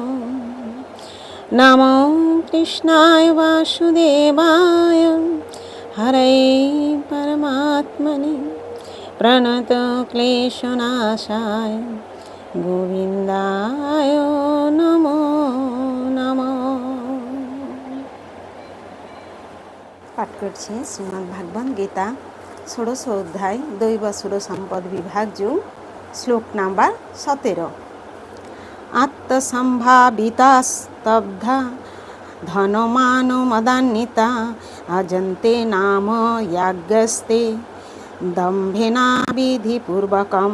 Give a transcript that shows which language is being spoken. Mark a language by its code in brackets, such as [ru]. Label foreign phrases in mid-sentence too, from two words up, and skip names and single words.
[sa] नमो कृष्णाय वासुदेवाय हरे परमात्मने प्रणतक्लेशनाशाय गोविन्दाय नमो नमः। [bn] पाठ करছি শ্রীমদ্ ভাগবত গীতা ষোড়শ অধ্যায় দৈবাসুর সম্পদ বিভাগ যোগ শ্লোক নাম্বার 17। [sa] আত্মসম্ভাবিতা স্তব্ধা ধনমান মদান্বিতা অজন্তে নাম याज्ञस्ते দম্ভেনা বিধিপূর্বকম।